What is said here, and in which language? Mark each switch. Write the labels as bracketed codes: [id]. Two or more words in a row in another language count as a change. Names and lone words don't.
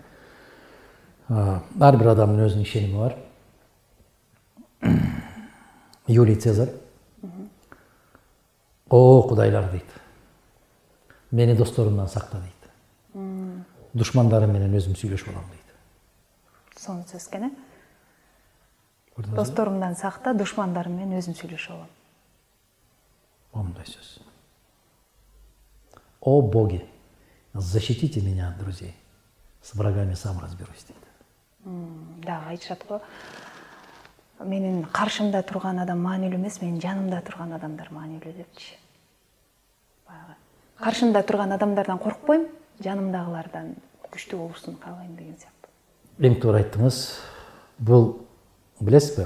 [ky] Ар бир адамдын өзүнүн ишеними бар. Юлий Цезарь о кудайлар дейт. Мени досторумдан сакта дейт. Душмандарым менен өзүм сүйлөшүп алам дейт. Сонун сөз экен, досторумдан сакта, душмандарым менен өзүм сүйлөшүп алам. Мындай сөз. [ru] О боги, защитите меня от друзей. С врагами сам разберусь дейт. [ky] Да, айтышат го. Менин каршымда турган адам маанилүү эмес, менин жанымда турган адамдар маанилүү депчи. Каршымда турган адамдардан коркпойм, жанымдагылардан күчтүү болушун каалайм деген сыяктуу. Эң туура айттыңыз. Бул билесизби?